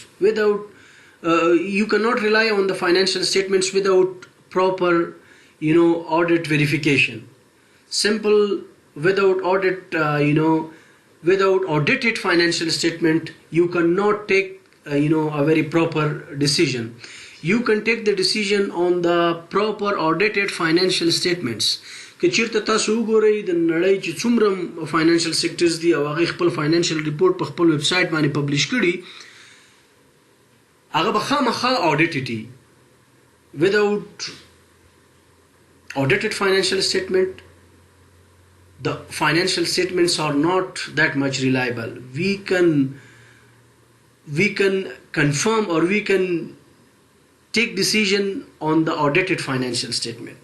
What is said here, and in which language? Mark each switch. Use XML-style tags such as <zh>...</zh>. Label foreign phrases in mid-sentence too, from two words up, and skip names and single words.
<en>You cannot rely on the financial statements without proper, audit verification. Simple, without audit, without audited financial statement, you cannot take, a very proper decision. You can take the decision on the proper audited financial statements.</en> <ps>که چیرته تاسو وګورئ د نړۍ چې څومره</ps> <en>financial sectors</en> <ps>دي او هغې خپل</ps> <en>financial report</en> <ps>په خپل</ps> <en>web site</en> <ps>باندې پبلش کړي، هغه به خامخا audited دي.</ps> <en>Without audited financial statement, the financial statements are not that much reliable. We can confirm or we can take decision on the audited financial statement.</en>